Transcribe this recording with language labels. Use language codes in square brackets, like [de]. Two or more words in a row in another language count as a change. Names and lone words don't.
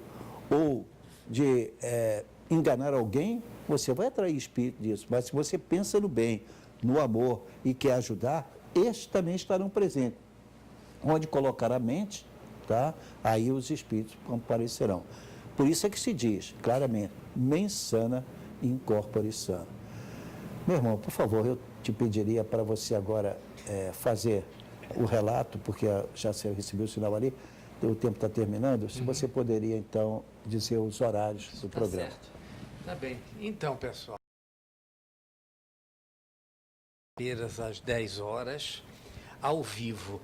[pt] Ou de enganar alguém? Você vai atrair espírito disso. Mas se você pensa no bem, no amor e quer ajudar, estes também estarão presentes. Onde colocar a mente, tá? Aí os espíritos comparecerão. Por isso é que se diz, claramente, [la] mens sana in corpore sano. [pt] Meu irmão, por favor, eu te pediria para você agora fazer o relato, porque já você recebeu o sinal ali, o tempo está terminando, se você poderia, então, dizer os horários do programa. Certo. Tá bem. Então, pessoal, às 10 horas, ao vivo.